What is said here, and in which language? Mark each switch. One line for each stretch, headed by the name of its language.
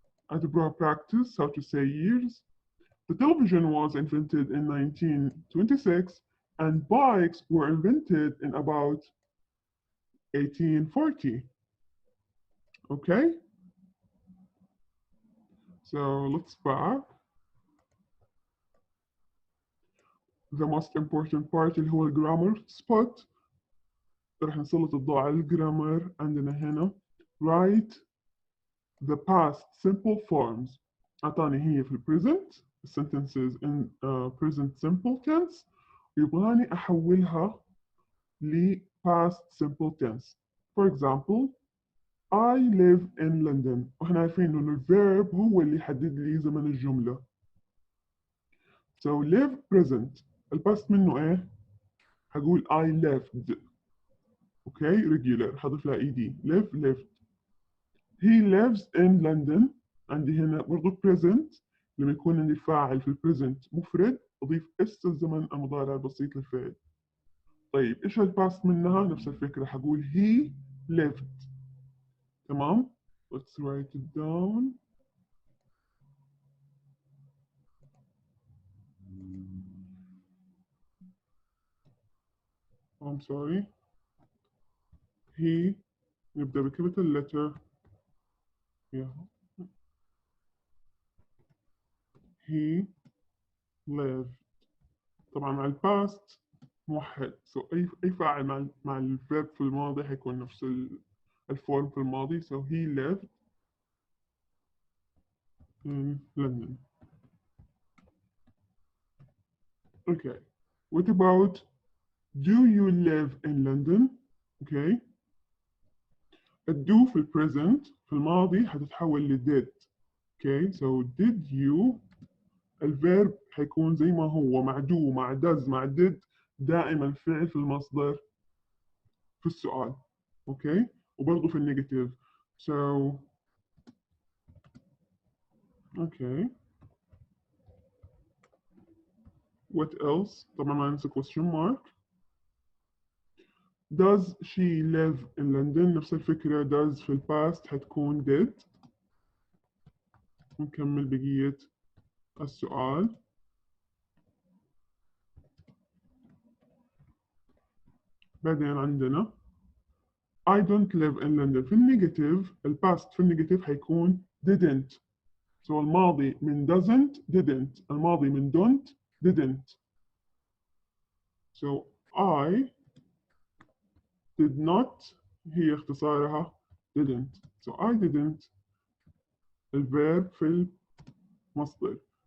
English: At broad practice, how to say years. The television was invented in 1926, and bikes were invented in about 1840. Okay? So let's back. The most important part
Arabic: اللي هو الجرامر
English: spot.
Arabic: رح نسلط الضوء على الجرامر عندنا هنا.
English: Write the past simple forms.
Arabic: أعطاني هي في
English: present sentences in present simple tense
Arabic: ويبغاني أحولها ل
English: past simple tense. For example, I live in London.
Arabic: وإحنا عارفين إنه الverb هو اللي يحدد لي زمن الجملة.
English: So live present.
Arabic: الباست منه إيه؟ هقول
English: I left. Okay, regular.
Arabic: حضيف لها ed.
English: Live, lived. He lives in London.
Arabic: عندي هنا برضو present. لما يكون عندي فاعل في البريزنت مفرد أضيف اس الزمن المضارع البسيط للفعل. طيب إيش الباست منها؟ نفس الفكرة حقول
English: he lived.
Arabic: تمام؟
English: Let's write it down. I'm sorry. He
Arabic: نبدأ
English: بcapital letter. Yeah. He lived.
Arabic: طبعا مع الباست موحد. So أي فاعل مع الفيرب في الماضي حيكون نفس الفورم في الماضي.
English: So he lived in London. Okay. What about do you live in London? Okay.
Arabic: الدو في البريزنت في الماضي حتتحول لديد.
English: Okay. So did you
Arabic: الفيرب حيكون زي ما هو مع do مع does مع did دائما فعل في المصدر في السؤال.
English: Okay.
Arabic: وبرضه في النيجاتيف.
English: So okay. What else?
Arabic: طبعا ما ننسى question mark.
English: Does she live in London؟
Arabic: نفس الفكرة. does في الباست حتكون did. نكمل بقية السؤال. بعدين عندنا
English: I don't live in London.
Arabic: في النيجاتيف الباست في النيجاتيف حيكون didn't. So الماضي من doesn't didn't. الماضي من don't didn't. So
English: I did not
Arabic: هي اختصارها didn't. So
English: I didn't
Arabic: الفيرب في المصدر.